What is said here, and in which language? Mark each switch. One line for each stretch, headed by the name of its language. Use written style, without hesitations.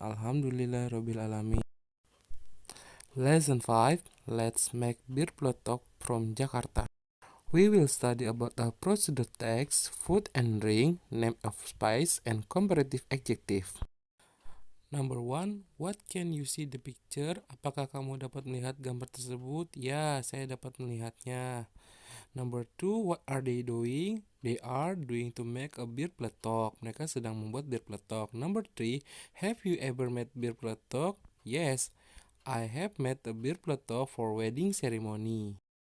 Arabic: Alhamdulillah Rabbil Alamin.
English: Lesson 5. Let's make beer pletok from Jakarta. We will study about the procedure text, food and drink, name of spice, and comparative adjective. Number 1, what can you see the picture?
Indonesian: Apakah kamu dapat melihat gambar tersebut? Ya, saya dapat melihatnya.
English: Number 2, what are they doing? They are doing to make a beer pletok.
Indonesian: Mereka sedang membuat beer pletok.
English: Number 3, have you ever made beer pletok? Yes, I have made a beer pletok for wedding ceremony.